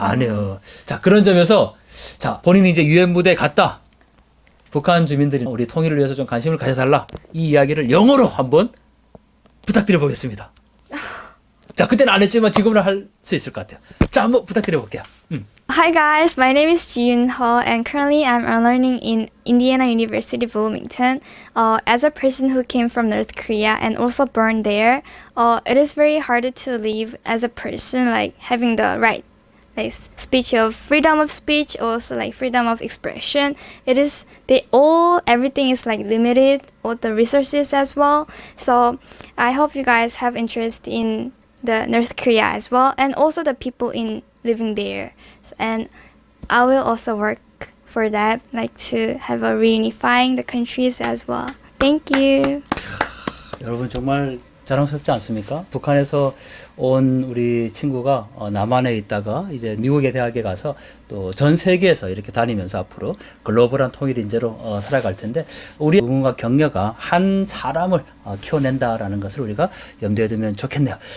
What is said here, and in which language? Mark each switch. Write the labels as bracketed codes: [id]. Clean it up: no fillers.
[ko] 아니요. 자, 그런 점에서 자, 본인이 이제 유엔 무대에 갔다. 북한 주민들이 우리 통일을 위해서 좀 관심을 가져달라. 이 이야기를 영어로 한번 부탁드려 보겠습니다. 자, 그때는 안 했지만 지금은 할 수 있을 것 같아요. 자, 한번 부탁드려 볼게요. [en] Hi guys, my name is Ji-Yoon Ho and currently I'm learning in Indiana University Bloomington. As a person who came from North Korea and also born there, it is very hard to live as a person, like having the right like speech of freedom of speech, also like freedom of expression. It is everything is like limited, all the resources as well. So I hope you guys have interest in the North Korea as well, and also the people in living there. And I will also work for that, like to have a reunifying the countries as well. Thank you. [ko] 여러분 정말 자랑스럽지 않습니까? 북한에서 온 우리 친구가 남한에 있다가 이제 미국의 대학에 가서 또 전 세계에서 이렇게 다니면서 앞으로 글로벌한 통일 인재로 살아갈 텐데, 우리 무궁화 격려가 한 사람을 키워낸다라는 것을 우리가 염두에 두면 좋겠네요.